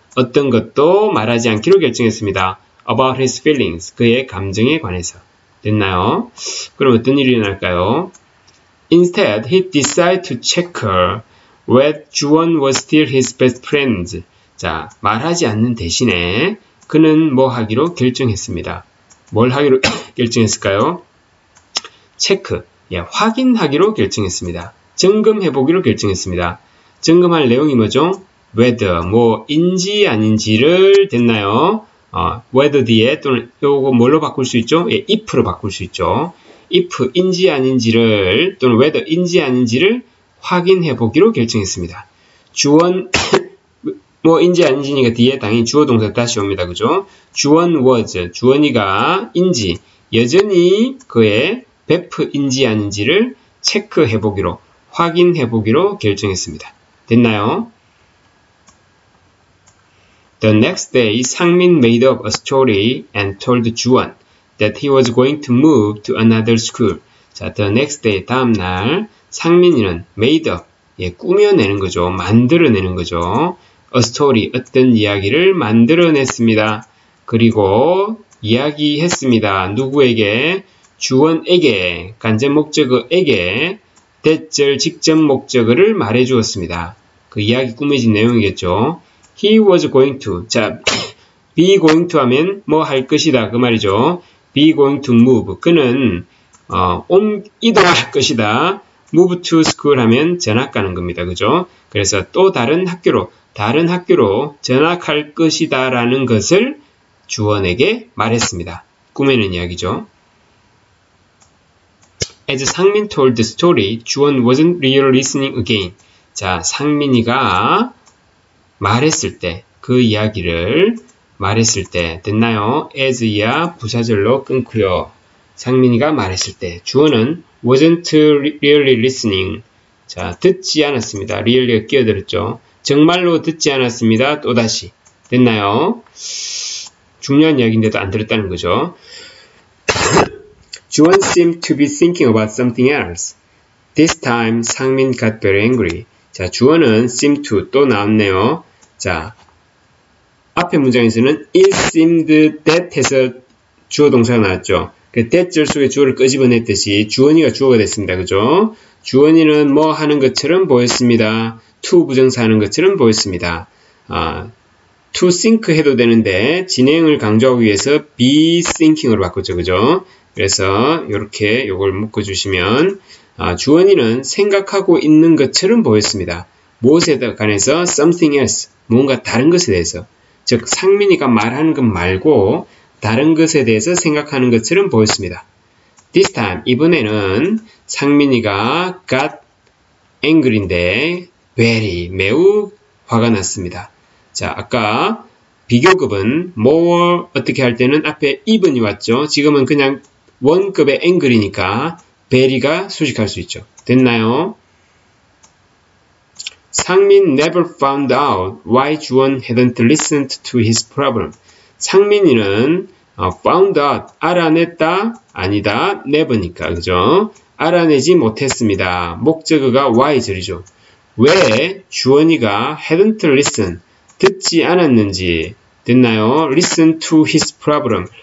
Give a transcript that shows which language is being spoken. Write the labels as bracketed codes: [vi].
[ko] 어떤 것도 말하지 않기로 결정했습니다. [en] about his feelings. [ko] 그의 감정에 관해서. 됐나요? 그럼 어떤 일이 일어날까요? [en] Instead, he decided to check her whether 주원 was still his best friend. [ko] 자, 말하지 않는 대신에 그는 뭐 하기로 결정했습니다. 뭘 하기로 결정했을까요? 체크. 예, 확인하기로 결정했습니다. 점검해보기로 결정했습니다. 점검할 내용이 뭐죠? whether, 뭐인지 아닌지를 됐나요? whether 뒤에 또는 요거 뭘로 바꿀 수 있죠? 예, if로 바꿀 수 있죠. if인지 아닌지를 또는 whether인지 아닌지를 확인해보기로 결정했습니다. 주원 뭐인지 아닌지니까 뒤에 당연히 주어 동사 다시 옵니다. 그죠? 주원 was, 주원이가 인지 여전히 그의 베프인지 아닌지를 체크해보기로 확인해보기로 결정했습니다. 됐나요? [en] The next day, 상민 made up a story and told 주원 that he was going to move to another school. [ko] 자, [en] the next day, [ko] 다음날 상민이는 [en] made up, [ko] 예, 꾸며내는 거죠. 만들어내는 거죠. [en] a story, [ko] 어떤 이야기를 만들어냈습니다. 그리고 이야기했습니다. 누구에게? 주원에게, 간접 목적어에게 대절 직접 목적어를 말해주었습니다. 그 이야기 꾸며진 내용이겠죠. [en] He was going to. [ko] 자, be going to 하면 뭐 할 것이다. 그 말이죠. [en] be going to move. [ko] 그는 이동할 것이다. [en] move to school [ko] 하면 전학 가는 겁니다. 그죠? 그래서 또 다른 학교로 전학할 것이다 라는 것을 주원에게 말했습니다. 꾸며낸 이야기죠. [en] As 상민 told the story, 주원 wasn't really listening again. [ko] 자, 상민이가 말했을 때, 그 이야기를 말했을 때, 됐나요? as야 부사절로 끊고요. 상민이가 말했을 때, 주어는 [en] wasn't really listening. [ko] 자, 듣지 않았습니다. really가 끼어들었죠. 정말로 듣지 않았습니다. 또다시. 됐나요? 중요한 이야기인데도 안 들었다는 거죠. [en] 주원 seemed to be thinking about something else. This time 상민 got very angry. [ko] 자, 주어는 seem to 또 나왔네요. 자, 앞에 문장에서는 it seemed that 해서 주어 동사가 나왔죠. 그 that 절 속에 주어를 끄집어냈듯이 주어니가 주어가 됐습니다. 그죠? 주어니는 뭐 하는 것처럼 보였습니다. to 부정사 하는 것처럼 보였습니다. to think 해도 되는데 진행을 강조하기 위해서 be thinking으로 바꿨죠. 그죠? 그래서 이렇게 요걸 묶어주시면 주어니는 생각하고 있는 것처럼 보였습니다. 무엇에 관해서 something else, 뭔가 다른 것에 대해서. 즉 상민이가 말하는 것 말고 다른 것에 대해서 생각하는 것처럼 보였습니다. [en] This time, [ko] 이번에는 상민이가 [en] got angry [ko] 인데 very, 매우 화가 났습니다. 자, 아까 비교급은 more 어떻게 할 때는 앞에 even이 왔죠. 지금은 그냥 원급의 angry니까 very가 수식할 수 있죠. 됐나요? [en] 상민 never found out why 주원 hadn't listened to his problem. [ko] 상민이는 [en] found out, [ko] 알아냈다, 아니다, never니까, 그죠? 알아내지 못했습니다. 목적어가 why절이죠. 왜 주원이가 [en] hadn't listened, [ko] 듣지 않았는지, 됐나요? [en] listen to his problem.